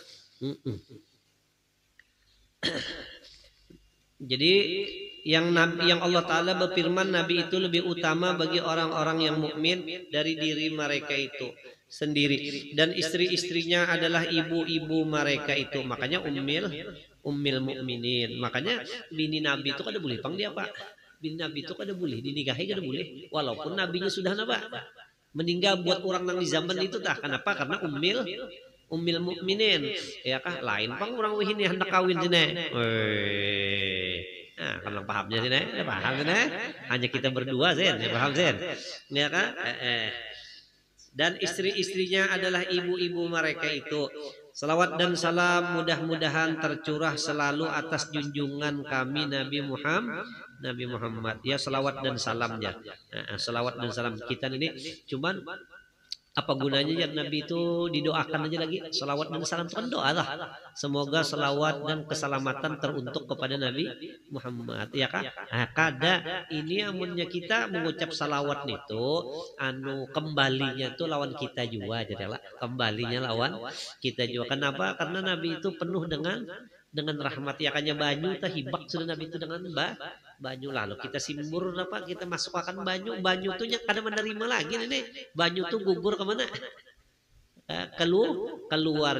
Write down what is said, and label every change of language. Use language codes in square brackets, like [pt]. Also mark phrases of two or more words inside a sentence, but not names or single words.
[id] Jadi yang Allah Ta'ala berfirman, Nabi itu lebih utama bagi orang-orang yang mukmin dari diri mereka itu sendiri, dan istri-istrinya adalah ibu-ibu mereka itu. Makanya ummil mukminin. [bjn] Makanya bini Nabi itu kada boleh pang dia pak, bini Nabi itu kada boleh dinikahi, kada boleh walaupun nabinya sudah meninggal. Buat orang nang di zaman itu tah, kenapa? Karena ummil mukminin, ya kah, lain pang orang wihini hendak kawin sini. Nah, kalau pahamnya sini, paham sini. [id] Hanya kita berdua Zen, paham Zen, ya kan? Dan istri-istrinya adalah ibu-ibu mereka itu. Salawat dan salam mudah-mudahan tercurah selalu atas junjungan kami Nabi Muhammad. Ya, salawat dan salamnya. Salawat dan salam kita ini cuman apa gunanya ya, Nabi itu didoakan aja lagi. Salawat dan salam itu kan doa lah. Semoga salawat dan keselamatan teruntuk kepada Nabi Muhammad, ya kan? [bjn] Nah, kada ini amunnya kita mengucap salawat itu anu kembalinya tuh lawan kita juga, jadi lah kembalinya lawan kita juga. [id] Kenapa? [bjn] Karena Nabi itu penuh dengan rahmat, ya kanya banyu kita hibak sudah Nabi itu dengan banyu, lalu kita simbur apa, kita masukkan banyu tuh kada menerima lagi nih, banyu tuh gugur kemana, keluar.